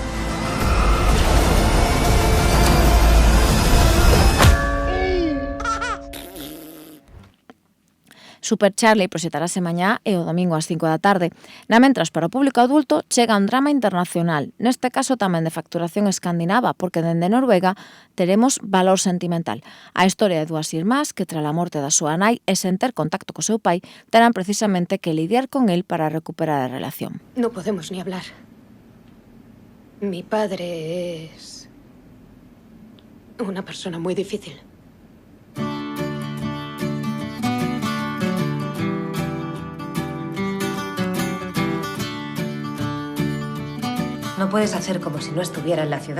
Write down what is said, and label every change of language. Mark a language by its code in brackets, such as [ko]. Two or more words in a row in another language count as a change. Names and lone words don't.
[gl] Super Charlie proxectarase mañá e o domingo ás 5 da tarde. Na mentras, para o público adulto, chega un drama internacional, neste caso tamén de facturación escandinava, porque dende Noruega teremos Valor sentimental. A historia de 2 irmás que, tras a morte da súa nai e sen ter contacto co seu pai, terán precisamente que lidiar con el para recuperar a relación. [es] No podemos ni hablar. Mi padre es una persona muy difícil. No puedes hacer como si no estuviera en la ciudad.